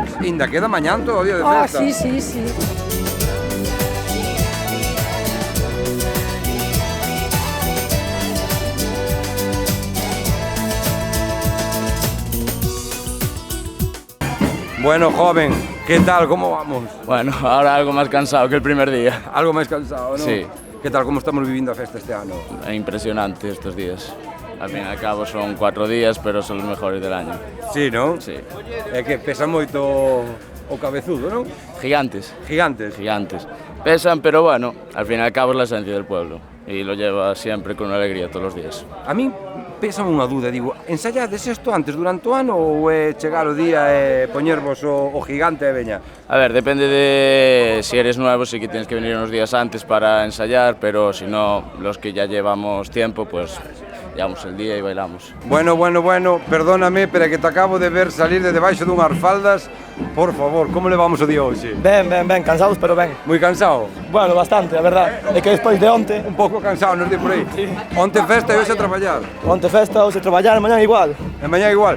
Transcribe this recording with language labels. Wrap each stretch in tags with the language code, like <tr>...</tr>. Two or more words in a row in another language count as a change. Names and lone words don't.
<gl>Ainda queda mañán todo o día de festa.</gl> <es>Sí, sí, sí. Bueno, joven, ¿qué tal? ¿Cómo vamos? Bueno, ahora algo más cansado que el primer día.</es> <gl>Algo máis cansado, ¿no?</gl> <es>Sí. ¿Qué tal?</es> <gl>¿Cómo estamos vivindo a festa este ano?</gl> <es>Impresionante estos días. Al fin y al cabo son 4 días, pero son los mejores del año. Sí, ¿no? Sí.</es> <gl>É que pesa moito o cabezudo, ¿no? Gigantes. Gigantes. Gigantes.</gl> <es>Pesan, pero bueno, al fin y al cabo es la esencia del pueblo. Y lo lleva siempre con alegría todos los días.</es> <gl>A mí pésame unha dúda, digo, ensayades isto antes durante o ano ou é chegar o día e poñervos o gigante e veña?</gl> <es>A ver, depende de si eres nuevo, sí que tienes que venir unos días antes para ensayar, pero si no, los que ya llevamos tiempo, pues llevamos el día y bailamos.</es> <gl>Bueno, perdóname, pero é que te acabo de ver salir de debaixo dunhas faldas. Por favor, como levamos o día hoxe? Ben, cansados, pero ben. Moi cansado? Bueno, bastante, a verdade. É que despois de onte... Un pouco cansado, nos di por aí.</gl> <es>Sí.</es> <gl>Onte festa e hoxe a traballar. Onte festa, hoxe traballar, mañá igual. E mañá igual.</gl>